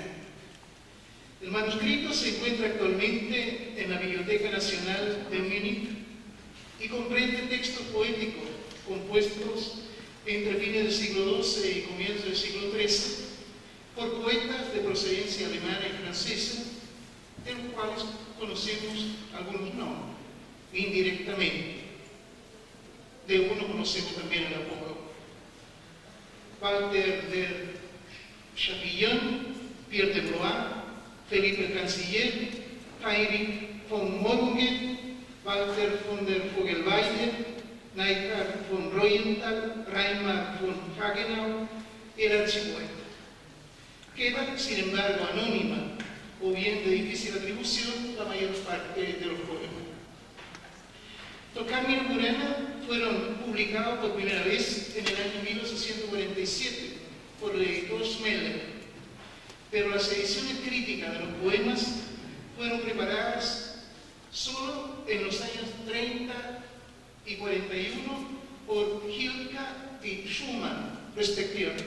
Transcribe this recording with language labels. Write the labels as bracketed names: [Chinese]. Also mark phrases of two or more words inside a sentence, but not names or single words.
[Spanish] El manuscrito se encuentra actualmente en la Biblioteca Nacional de Múnich y comprende textos poéticos compuestos entre fines del siglo XII y comienzos del siglo XIII, por poetas de procedencia alemana y francesa, de los cuales conocemos algunos nombres, indirectamente. De uno conocemos también el apodo. Walter de Chapillon, Pierre de Blois, Felipe el Canciller, Heinrich von Morungen, Walter von der Vogelweide, Neidhard von Reuenthal, Reinhard von Hagenau y el archipoeta. Queda, sin embargo, anónima o bien de difícil atribución la mayor parte de los poemas. Los Carmina Burana fueron publicados por primera vez en el año 1847 por el editor Schmeller, pero las ediciones críticas de los poemas fueron preparadas solo en los años 30 y 41 por Hilka y Schumann, respectivamente.